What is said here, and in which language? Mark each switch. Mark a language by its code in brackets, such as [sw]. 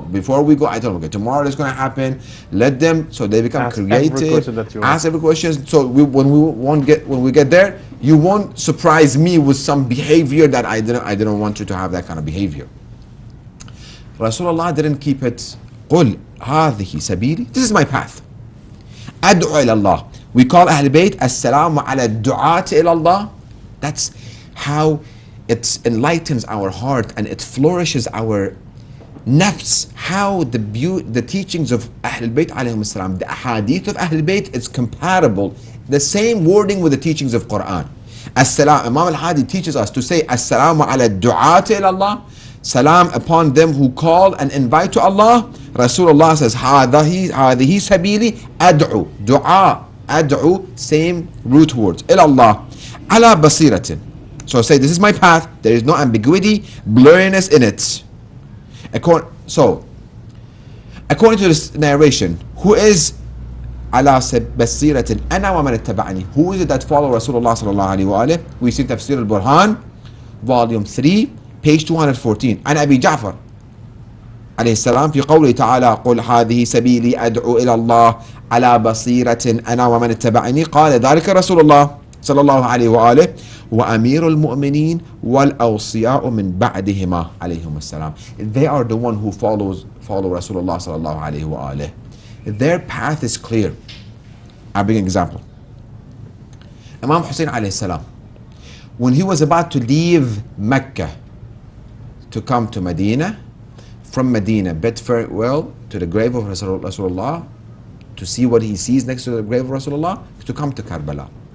[en] Before we go, I told him, okay, tomorrow it's going to happen. Let them, so they become creative. Ask every question. So when we get there, you won't surprise me with some behavior that I didn't want you to have that kind of behavior. Rasulullah didn't keep it. [ar] قل هذه سبيلي. [en] This is my path. [ar] أدعو إلى الله. [en] We call Ahl Bayt [ar] السلام على الدعاة إلى الله. [en] That's how it enlightens our heart and it flourishes our nafs. How the teachings of Ahl Bayt alayhim salam, the ahadith of Ahl Bayt is compatible. The same wording with the teachings of Quran. As-salam, Imam al-Hadi teaches us to say As-salamu ala du'ati ila Allah. Salam upon them who call and invite to Allah. Rasulullah says [ar] هذه سبيلي أدعو. [en] Dua, أدعو, same root words. [ar] إلى الله على بصيرة. [en] So say this is my path. There is no ambiguity, blurriness in it. According to this narration, who is [ar] على بصيرة أنا ومن اتبعني? [en] Who is it that follow Rasulullah sallallahu alaihi wasallam? We see Tafsir al-Burhan, volume 3, page 214. [ar] عن أبي جعفر عليه السلام في قوله تعالى قل هذه سبيلي أدعو إلى الله على بصيرة أنا ومن اتبعني قال ذلك رسول الله صلى الله عليه وآله وأمير المؤمنين والأوصياء من بعدهما عليهم السلام. [en] They are the one who follow Rasulullah صلى الله عليه وآله. Their path is clear. I'll bring an example. Imam Hussein عليه السلام, when he was about to leave Mecca to come to Medina, from Medina, bid farewell to the grave of Rasulullah, to see what he sees next to the grave of Rasulullah, to come to Karbala.